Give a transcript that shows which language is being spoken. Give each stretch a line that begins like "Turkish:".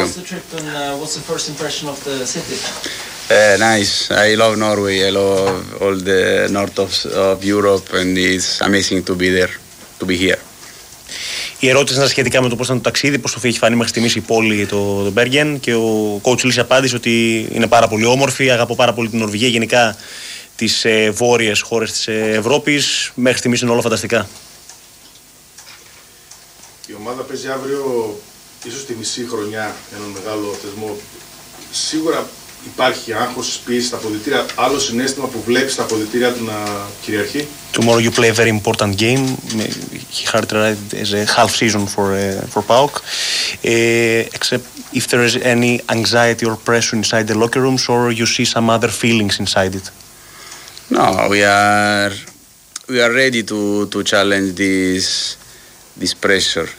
English: How's the trip and what's the first impression of the city? Nice. I love Norway. I love all the north of Europe and it's amazing to be there, to be here.
Greek: Η ερώτηση ήταν σχετικά με το πώς ήταν το ταξίδι, πώς το έχει φανεί μέχρι στιγμής η πόλη, το Bergen, και ο coach Λύση απάντησε ότι είναι πάρα πολύ όμορφη, αγαπώ πάρα πολύ την Νορβηγία, γενικά τις βόρειες χώρες της Ευρώπης. Μέχρι στιγμής είναι όλα φανταστικά. Η ομάδα παίζει αύριο ίσως τη μισή χρονιά έναν μεγάλο θεσμό. Σίγουρα υπάρχει άγχος, πίεση στα αποδυτήρια. Άλλο συνέστημα που βλέπεις στα αποδυτήρια του να κυριαρχεί?
English: Tomorrow you play a very important game. He characterized as a half season for PAOK. Except if there is any anxiety or pressure inside the locker rooms or you see some other feelings inside it. No, we are ready to challenge this pressure.